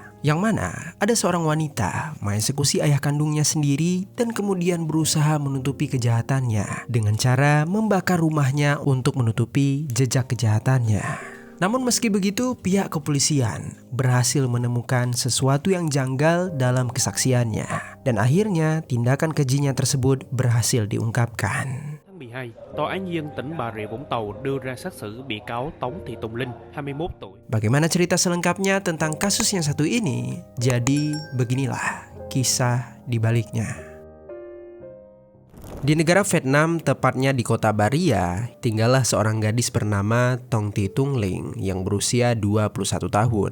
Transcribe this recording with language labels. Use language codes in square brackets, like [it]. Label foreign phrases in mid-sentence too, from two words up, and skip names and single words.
[id] Yang mana ada seorang wanita mengeksekusi ayah kandungnya sendiri dan kemudian berusaha menutupi kejahatannya dengan cara membakar rumahnya untuk menutupi jejak kejahatannya. Namun meski begitu, pihak kepolisian berhasil menemukan sesuatu yang janggal dalam kesaksiannya. Dan akhirnya tindakan kejinya tersebut berhasil diungkapkan. 12, [vi] Tòa án nhân dân tỉnh Bà Rịa Vũng Tàu đưa ra xét xử bị cáo Tống Thị Tùng Linh, 21 tuổi. [id] Bagaimana cerita selengkapnya tentang kasus yang satu ini? Jadi beginilah kisah di baliknya. Di negara Vietnam, tepatnya di kota Bà Rịa, tinggallah seorang gadis bernama Tong Thị Tung Linh yang berusia 21 tahun.